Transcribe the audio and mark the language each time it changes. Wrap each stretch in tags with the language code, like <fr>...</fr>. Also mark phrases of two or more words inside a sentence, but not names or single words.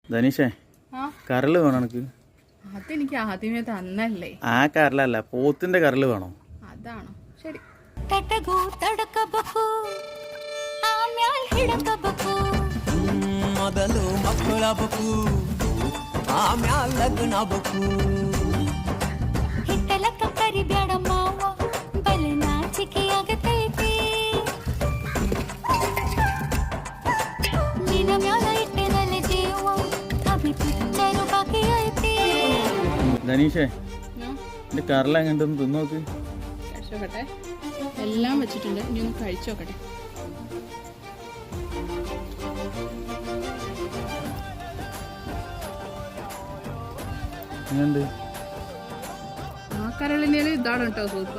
<ml>ധനീഷേ, കരള് വേണം എനിക്ക്. അതെനിക്ക് ആദ്യമേ തന്നല്ലേ. ആ കരളല്ല, പോത്തിന്റെ കരള് വേണം. അതാണോ? ശരി.</ml> <kn>ಮೊದಲು ಮಕ್ಕಳಬೇಕು ಆಮ್ಯಾಲ ಲಗ್ನಬೇಕು ಹಿಟ್ಟಲಕ್ಕ ಕರಿಬ್ಯಾಡ ಮಾವ ಬಲ ನಾಚಿಕೆ ಆಗತೈತಿ ನಿನ ಮ್ಯಾಲ ಇಟ್ಟಿರಲಿ ಜೀವ</kn> <hi>अभी पिक्चर बाकी</hi> <kn>ಐತಿ.</kn> <ml>ധനീഷേ, എന്റെ കരള എങ്ങോട്ടൊന്ന് തിന്നോക്ക്. കഴിച്ചോക്കട്ടെ. എല്ലാം വെച്ചിട്ടുണ്ട്, ഇനി ഒന്ന് കഴിച്ചു നോക്കട്ടെ. ആ കരളിനേലും ഇതാണ് കേട്ടോ സൂപ്പർ.</ml>